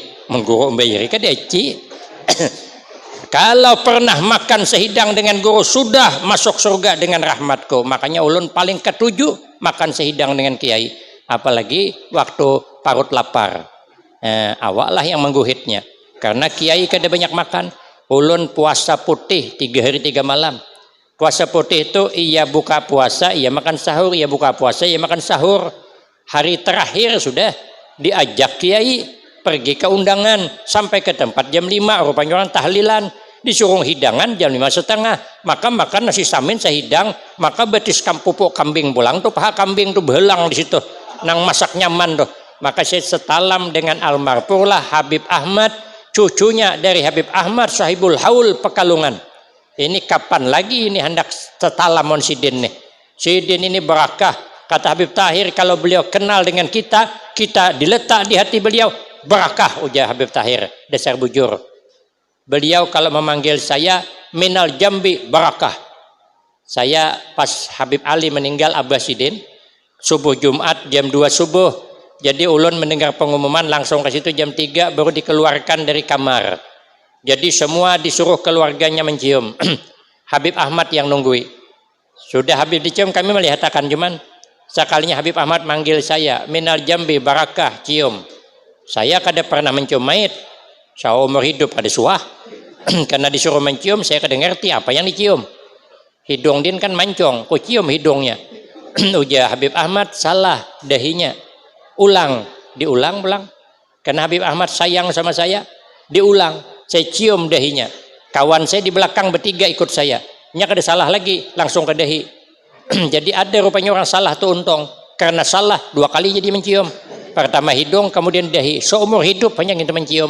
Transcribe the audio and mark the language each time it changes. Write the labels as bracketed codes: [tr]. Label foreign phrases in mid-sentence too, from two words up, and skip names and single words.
[id] Mengguru bayari kan deci. Kalau pernah makan sehidang dengan guru sudah masuk surga dengan rahmatku. [bjn] Makanya ulun paling ketujuh makan sehidang dengan kiai. [id] Apalagi waktu parut lapar. Awaklah yang mengguhitnya. [bjn] Karena kiai kada banyak makan. Ulun puasa putih 3 hari 3 malam. [id] Puasa putih itu ia buka puasa, ia makan sahur, ia buka puasa, ia makan sahur. Hari terakhir sudah diajak kiai pergi ke undangan sampai ke tempat jam 5, rupanya orang tahlilan. Disuruh hidangan jam 5:30, maka makan nasi samin sehidang, maka betis pupuk kambing pulang tuh, paha kambing tuh belang di situ. [bjn] Nang masak nyaman tuh. [id] Maka saya setalam dengan almarhum Habib Ahmad, cucunya dari Habib Ahmad Sahibul Haul Pekalongan. [bjn] Ini kapan lagi ini hendak setalam on Sidin nih. Sidin ini berakah. [id] Kata Habib Tahir, kalau beliau kenal dengan kita diletak di hati beliau, berakah, ujar Habib Tahir, [bjn] dasar bujur. [id] Beliau kalau memanggil saya minal jambi barakah. Saya pas Habib Ali meninggal Abbasidin, subuh Jumat jam 2 subuh. [bjn] Jadi ulun mendengar pengumuman langsung ke situ jam 3 baru dikeluarkan dari kamar. [id] Jadi semua disuruh keluarganya mencium. Habib Ahmad yang nunggui. Sudah Habib dicium kami melihatkan cuman Sekalinya Habib Ahmad manggil saya, minal jambi barakah, cium. [bjn] Saya kada pernah mencium mayit. Saya umur hidup kada suah. Karena disuruh mencium, saya kada ngerti apa yang dicium. Hidung din kan mancong, ku cium hidungnya. Ujar Habib Ahmad, salah dahinya. Ulang, diulang pulang. Karena Habib Ahmad sayang sama saya, diulang. [id] Saya cium dahinya. [bjn] Kawan saya di belakang bertiga ikut saya. Nya kada salah lagi, langsung ke dahi. [id] Jadi ada rupanya orang salah tuh untung. Karena salah 2 kali jadi mencium. Pertama hidung, kemudian dahi. Seumur hidup hanya kita mencium.